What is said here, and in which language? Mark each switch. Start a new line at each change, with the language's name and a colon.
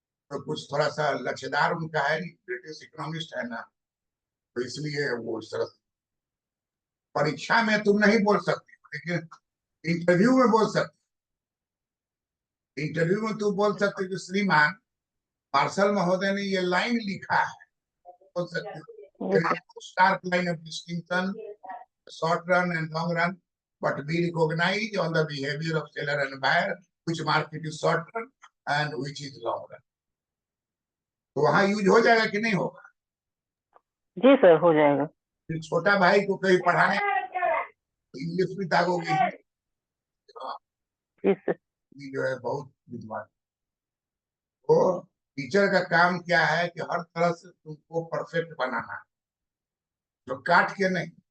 Hindi: तो कुछ थोड़ा सा लचीदार उनका है, ब्रिटिश इकोनॉमिस्ट है ना, तो इसलिए वो इस तरह परीक्षा में तुम नहीं बोल सकती, लेकिन इंटरव्यू में बोल सकती। इंटरव्यू में तुम बोल सकते कि श्रीमान मार्शल महोदय ने ये लाइन लिखा है, बोल सकते जी sir.
English: Stark line of distinction, short run and long run, but we recognize on the behavior of seller and buyer which market is short run and which is long run।
Hindi: तो वहां use हो जाएगा कि नहीं होगा? जी sir, हो जाएगा। फिर छोटा भाई को कहीं पढ़ाने इंग्लिश भी दागोगे ही। हाँ, जी सर। ये जो है बहुत विद्वान। तो टीचर का काम क्या है कि हर तरह से तुमको परफेक्ट बनाना है, जो काट के नहीं।